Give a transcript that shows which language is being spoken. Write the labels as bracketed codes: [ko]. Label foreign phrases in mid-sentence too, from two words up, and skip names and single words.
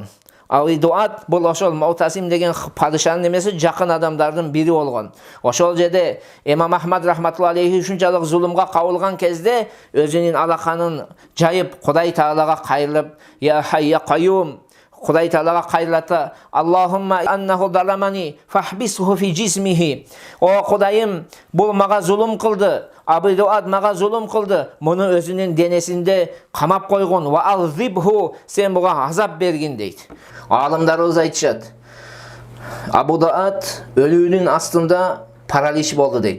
[ky] Аби Дуат бул ошол Мутасим деген падышанын эмеси жакын адамдардын бири болгон. Ошол жерде ИМАМ Ахмад [ar] رحمة الله عليه [ky] ушунчалык зулумга кабылган кезде өзүнүн алаканын жайып Кудай Таалага кайрылып: [ar] "يا حي يا قيوم", [ky] Кудай Таалага кайрылата: [ar] "اللهم إنه ظلمني فاحبسه في جسمه." [ky] О Кудайым, бул мага зулум кылды. Аби Дуат мага зулум кылды. Муну өзүнүн денесинде камап койгон. [ar] وعذبه, [ky] сен буга азап бергин дейт. Алымдарыбыз айтышат: Абу Дуат өлүүнүн астында паралич болду дейт.